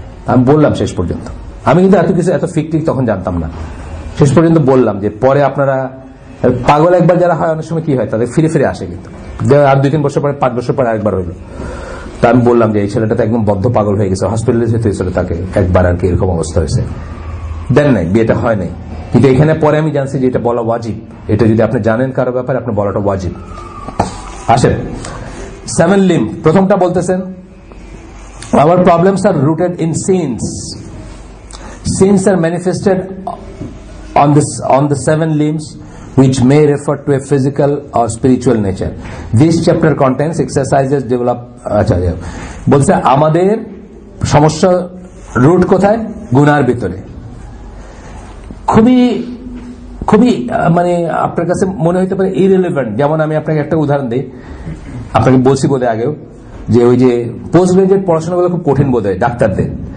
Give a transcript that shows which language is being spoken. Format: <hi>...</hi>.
<bn>আমি বললাম শেষ পর্যন্ত, আমি কিন্তু এত কিছু এত ফিকটিক তখন জানতাম না, শেষ পর্যন্ত বললাম যে পরে আপনারা পাগল একবার যারা হয় অনেক সময় কি হয় তাদের ফিরে ফিরে আসে, কিন্তু আর 2-3 বছর পরে 5 বছর পরে আরেকবার হইলো। তা আমি বললাম যে এই ছেলেটা তো একদম বদ্ধ পাগল হয়ে গেছে, হসপিটালে যেতে হয়েছিল তাকে একবার আর কি, এরকম অবস্থা হয়েছে। দেন নাই, বিয়েটা হয় নাই। কিন্তু এখানে পরে আমি জানছি যে এটা বলা ওয়াজিব। এটা যদি আপনি জানেন কারো ব্যাপারে, আপনি বলাটা ওয়াজিব। আসেন</bn> <en>7 limb,</en> <bn>প্রথমটা বলতেছেন</bn> <en>our problems are rooted in sins. Sins are manifested on the 7 limbs which may refer to a physical or spiritual nature. This chapter contains exercises develop</en> <bn>বলছে আমাদের সমস্যা রুট কোথায়? গুনার ভিতরে। খুবই খুবই মানে আপনার কাছে মনে হতে পারে ইররিলেভেন্ট। যেমন আমি আপনাকে একটা উদাহরণ দিই, আপনাকে বলছি বোধহয় আগেও, যে ওই যে পোস্ট গ্রাজুয়েট পড়াশোনাগুলো খুব কঠিন বোধ হয় ডাক্তারদের।</bn>